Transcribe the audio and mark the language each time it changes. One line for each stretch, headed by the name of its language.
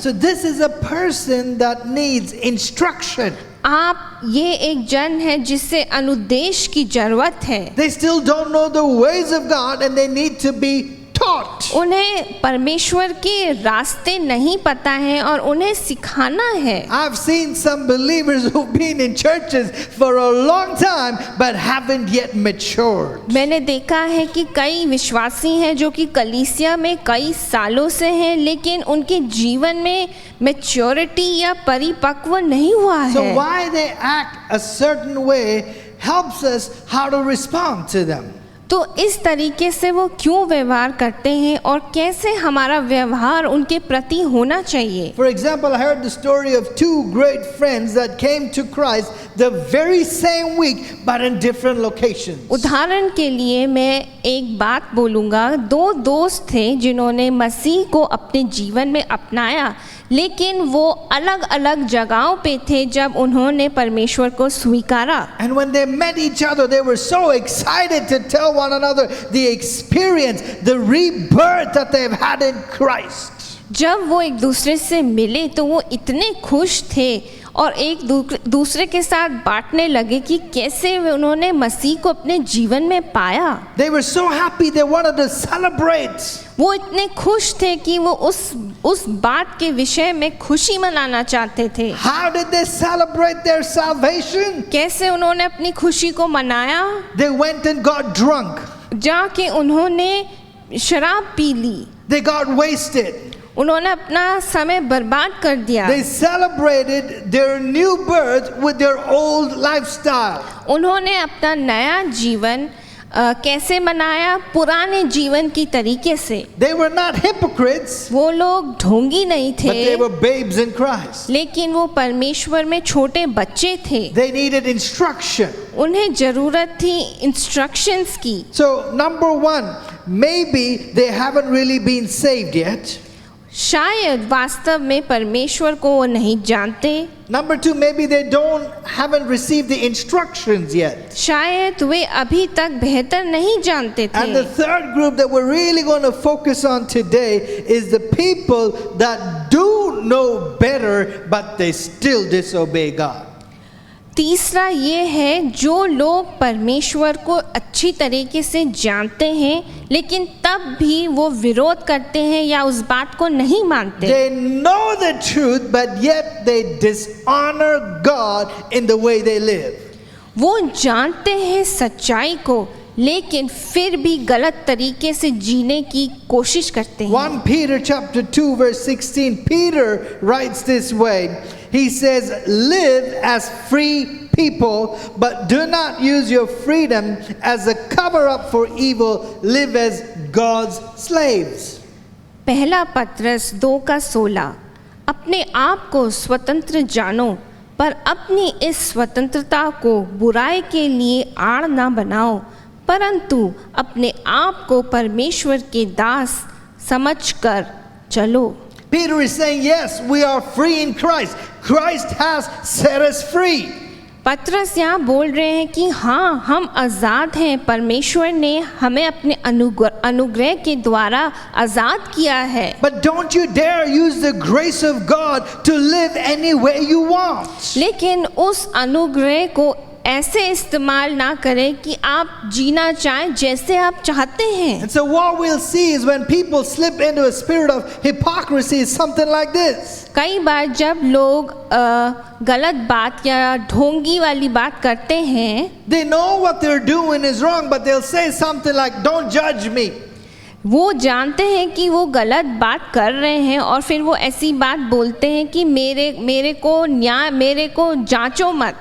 English: So this is a person that needs instruction.
Hindi: आप ये एक जन है जिससे अनुदेश की जरूरत है।
English: They still don't know the ways of God and they need to be taught.
Hindi: उन्हें परमेश्वर के रास्ते नहीं पता है और उन्हें सिखाना है।
English: I've seen some believers who've been in churches for a long time but haven't yet matured.
Hindi: मैंने देखा है कि कई विश्वासी हैं जो कि कलीसिया में कई सालों से हैं, लेकिन उनके जीवन में मैच्योरिटी या परिपक्व नहीं हुआ
English: So
Hindi: है।
English: why they act a certain way helps us how to respond to them.
Hindi: तो इस तरीके से वो क्यों व्यवहार करते हैं और कैसे हमारा व्यवहार उनके प्रति होना चाहिए।
English: For example, I heard the story of two great friends that came to Christ the very same week but in different locations.
Hindi: उदाहरण के लिए मैं एक बात बोलूँगा, दो दोस्त थे जिन्होंने मसीह को अपने जीवन में अपनाया, लेकिन वो अलग अलग जगहों पे थे जब उन्होंने परमेश्वर को स्वीकारा।
English: And when they met each other, they were so excited to tell one another the experience, the rebirth that they've had in Christ.
Hindi: जब वो एक दूसरे से मिले तो वो इतने खुश थे और एक दूसरे के साथ बांटने लगे कि कैसे उन्होंने मसीह को अपने जीवन में पाया।
English: They were so happy they wanted to celebrate.
Hindi: वो इतने खुश थे कि वो उस बात के विषय में खुशी मनाना चाहते थे।
English: How did they celebrate their salvation?
Hindi: कैसे उन्होंने अपनी खुशी को मनाया?
English: They went and got drunk.
Hindi: जाके उन्होंने शराब P Lee.
English: They got wasted.
Hindi: उन्होंने अपना समय बर्बाद कर दिया।
English: They celebrated their new birth with their old lifestyle.
Hindi: उन्होंने अपना नया जीवन कैसे मनाया? पुराने जीवन की तरीके से।
English: They were not hypocrites,
Hindi: वो लोग ढोंगी नहीं
English: but they
Hindi: थे,
English: were babes in Christ.
Hindi: लेकिन वो परमेश्वर में छोटे बच्चे थे।
English: They needed instruction.
Hindi: उन्हें जरूरत थी इंस्ट्रक्शंस की।
English: So, number one, maybe they haven't really been saved yet.
Hindi: शायद वास्तव में परमेश्वर को वो नहीं जानते।
English: Number two, maybe they haven't received the instructions yet.
Hindi: शायद वे अभी तक बेहतर नहीं जानते
English: And the
Hindi: थे।
English: third group that we're really going to focus on today is the people that do know better, but they still disobey God.
Hindi: तीसरा ये है जो लोग परमेश्वर को अच्छी तरीके से जानते हैं लेकिन तब भी वो विरोध करते हैं या उस बात को नहीं मानते।
English: They know the truth, but yet they dishonor God in the way they live.
Hindi: वो जानते हैं सच्चाई को लेकिन फिर भी गलत तरीके से जीने की कोशिश करते हैं।
English: 1 Peter chapter 2 verse 16, Peter writes this way. He says, live as free people, but do not use your freedom as a cover-up for evil. Live as God's slaves.
Hindi: पहला पत्रस 2:16 अपने आप को स्वतंत्र जानो पर अपनी इस स्वतंत्रता को बुराई के लिए आड़ ना बनाओ परंतु अपने आप को परमेश्वर के दास समझकर चलो।
English: Peter is saying, yes, we are free in Christ. Christ has set us free.
Hindi: पत्रस यहाँ बोल रहे हैं कि हाँ हम आज़ाद हैं, परमेश्वर ने हमें अपने अनुग्रह के द्वारा आज़ाद किया है।
English: But don't you dare use the grace of God to live any way you want.
Hindi: लेकिन उस अनुग्रह को ऐसे इस्तेमाल ना करें कि आप जीना चाहें जैसे आप चाहते हैं।
English: And so what we'll see is when people slip into a spirit of hypocrisy is something like this.
Hindi: कई बार जब लोग गलत बात या ढोंगी वाली बात करते हैं,
English: They know what they're doing is wrong, but they'll say something like, don't judge me.
Hindi: वो जानते हैं कि वो गलत बात कर रहे हैं और फिर वो ऐसी बात बोलते हैं कि मेरे को जांचो मत।